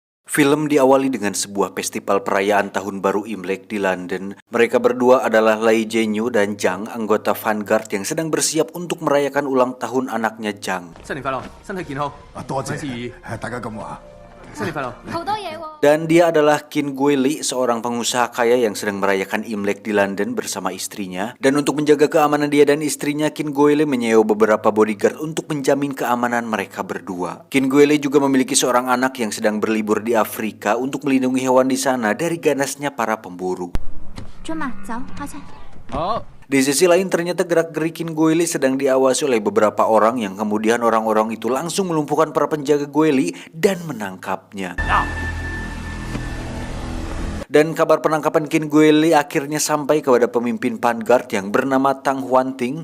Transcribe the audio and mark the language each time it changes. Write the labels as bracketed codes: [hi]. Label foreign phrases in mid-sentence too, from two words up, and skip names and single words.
[id] Film diawali dengan sebuah festival perayaan Tahun Baru Imlek di London. Mereka berdua adalah Lei Jianyu dan Zhang, anggota Vanguard yang sedang bersiap untuk merayakan ulang tahun anaknya Zhang. [yue] 新年快樂，身體健康。多謝萬事如意，大家咁話。新年快樂。好多嘢喎。 [id] Dan dia adalah Qin Guili, seorang pengusaha kaya yang sedang merayakan Imlek di London bersama istrinya. Dan untuk menjaga keamanan dia dan istrinya, Qin Guili menyewa beberapa bodyguard untuk menjamin keamanan mereka berdua. Qin Guili juga memiliki seorang anak yang sedang berlibur di Afrika untuk melindungi hewan di sana dari ganasnya para pemburu. [yue] 尊馬，走，開車。好， [id] Di sisi lain ternyata gerak-gerik Qin Guili sedang diawasi oleh beberapa orang yang kemudian orang-orang itu langsung melumpuhkan para penjaga Guili dan menangkapnya. Dan kabar penangkapan Qin Guili akhirnya sampai kepada pemimpin Vanguard yang bernama Tang Huanting.